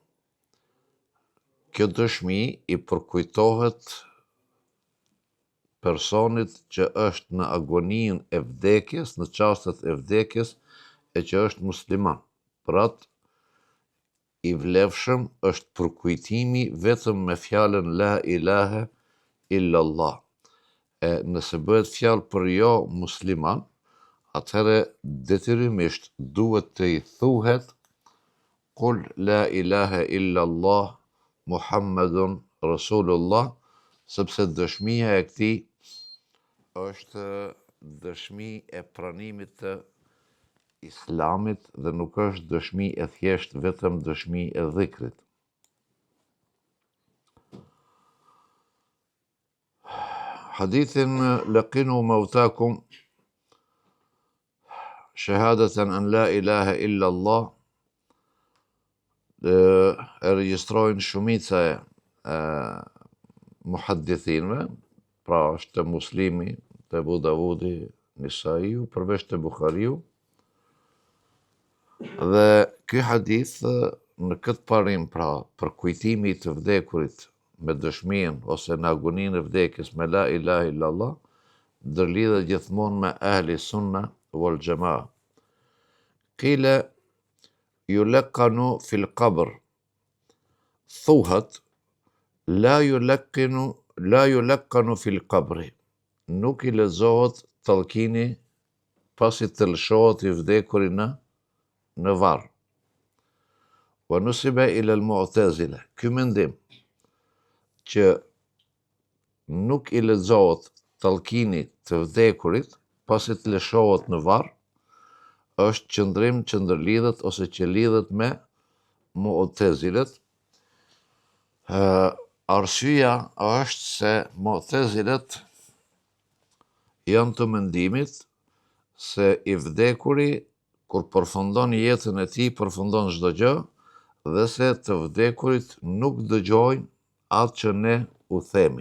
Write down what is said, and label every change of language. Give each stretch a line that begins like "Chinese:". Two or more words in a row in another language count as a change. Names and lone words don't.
Albanian: kjo dëshmi i përkujtohet personit që është në agoninë e vdekjes, në çastet e vdekjes, e që është musliman. Për atë i vlefshëm është përkujtimi vetëm me fjalën
Arabic: لا إله إلا الله.
Albanian: E nëse bëhet fjalë për jo musliman, atëherë detyrimisht duhet të i thuhet
Arabic: قل لا إله إلا الله محمد رسول الله,
Albanian: sepse dëshmia e këtij është dëshmi e pranimit të Islamit dhe nuk është dëshmi e thjesht vetëm dëshmi e dhikrit. Hadithin
Arabic: لقنوا موتاكم شهادة أن لا إله إلا الله
Albanian: e regjistrojnë shumica e muhaddithinëve, pra është të Muslimi, të Abu Davudi, Nisaiu, përveç të Buhariu. Dhe ky hadith në këtë parim, pra përkujtimi të vdekurit me dëshminë ose në agoninë e vdekjes me
Arabic: لا إله إلا الله,
Albanian: ndërlidhet gjithmonë me
Arabic: أهل السنة والجماعة. قيل يلقن في القبر, thuhet لا يلقن في القبر,
Albanian: nuk i lezohet tallkini pasi të lëshohet i vdekuri në varr.
Arabic: ونسب إلى المعتزلة,
Albanian: ky mendim që nuk i lezohet tallkini të vdekurit pasi të lëshohet në varr, është qëndrim që ndërlidhet ose që lidhet me Mu'tazilet. Arsyeja është se Mu'tazilet janë të mendimit se i vdekuri kur përfundon jetën e tij, përfundon çdo gjë, dhe se të vdekurit nuk dëgjojnë atë që ne u themi.